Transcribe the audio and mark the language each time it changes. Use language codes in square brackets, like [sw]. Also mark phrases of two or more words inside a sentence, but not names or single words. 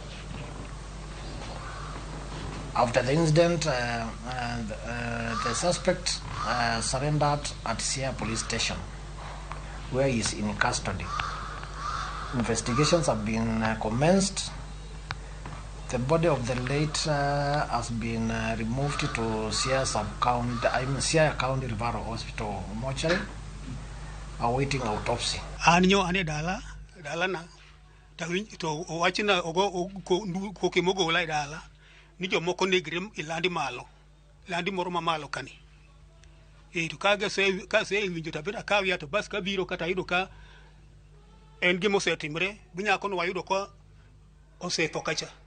[en] After the incident, the suspect surrendered at Siaya police station, where he is in custody. Investigations have been commenced. The body of the late has been removed to Siaya County Referral Hospital mortuary, awaiting autopsy. [luo] Anyo ane dala na tawin to wachina ogo ko kimogo lai dala ni jomoko negre ilandi moro mamalo kani to ka se winjo tabira ka wiya to bas ka biro kata yudo ka en gimo setimre binya kono wayudo ko osetho kacha.